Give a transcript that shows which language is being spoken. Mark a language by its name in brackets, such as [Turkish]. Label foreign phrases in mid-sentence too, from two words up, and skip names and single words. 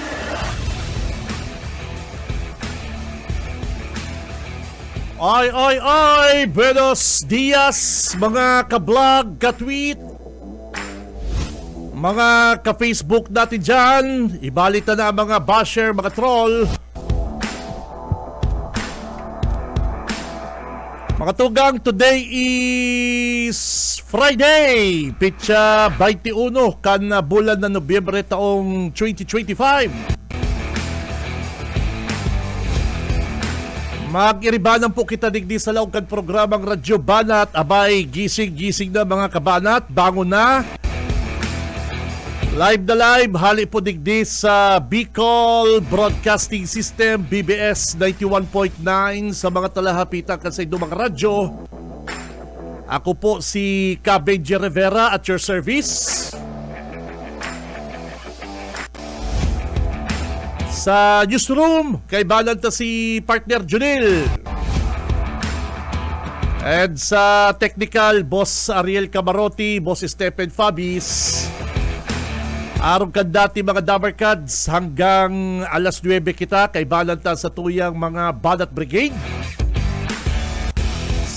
[Filipino] Ay, [Spanish] buenos dias [Filipino] mga ka-vlog, ka-tweet, mga ka-Facebook natin dyan. Ibalita na mga basher, mga troll. [Bikol] Mga tugang, [English] today is Friday, [Bikol] pitsa 21 kan bulan na Nobyembre taong 2025. Mag-iribanan po kita digdi sa laugkan programang Radyo Banat. Abay, gising na mga kabanat. [Filipino] Bangon na. Live na live. [Bikol] Hali po digdi sa Bicol Broadcasting System, BBS 91.9 sa mga talahapitan sa mga radyo. [Filipino] Ako po si Benji Rivera [English] at your service. [Bikol] Sa newsroom, kay balanta si partner Junil. And sa technical, Boss Ariel Camarotti, Boss Stephen Fabis. Araw ka dati mga Dabarkads, hanggang alas 9 kita, kay balanta sa tuyang mga Banat Brigade.